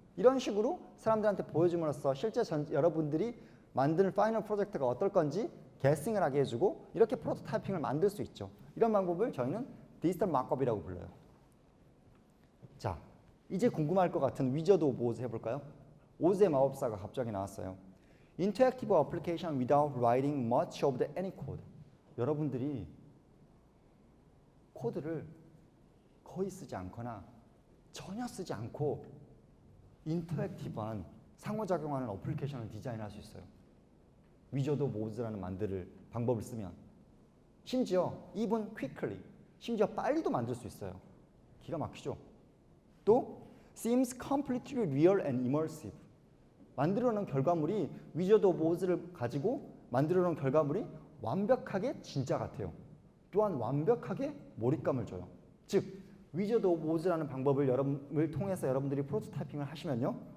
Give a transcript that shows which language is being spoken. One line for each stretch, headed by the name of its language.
Korean: 이런 식으로 사람들한테 보여줌으로써 실제 여러분들이 만드는 파이널 프로젝트가 어떨 건지 게싱을 하게 해주고 이렇게 프로토타이핑을 만들 수 있죠. 이런 방법을 저희는 디지털 마크업이라고 불러요. 자, 이제 궁금할 것 같은 위저드 오브 오즈 해볼까요? 오즈의 마법사가 갑자기 나왔어요.
English: Interactive application without writing much of the any code.
Korean: 여러분들이 코드를 거의 쓰지 않거나 전혀 쓰지 않고 인터랙티브한 상호작용하는 어플리케이션을 디자인할 수 있어요. 위저드 오브 오즈라는 만들 방법을 쓰면 심지어
English: even quickly,
Korean: 심지어 빨리도 만들 수 있어요. 기가 막히죠?
English: 또 seems completely real and immersive.
Korean: 만들어 놓은 결과물이 위저드 오브 오즈를 가지고 만들어 놓은 결과물이 완벽하게 진짜 같아요. 또한 완벽하게 몰입감을 줘요. 즉 위저드 오브 오즈라는 방법을 통해서 여러분들이 프로토타이핑을 하시면요.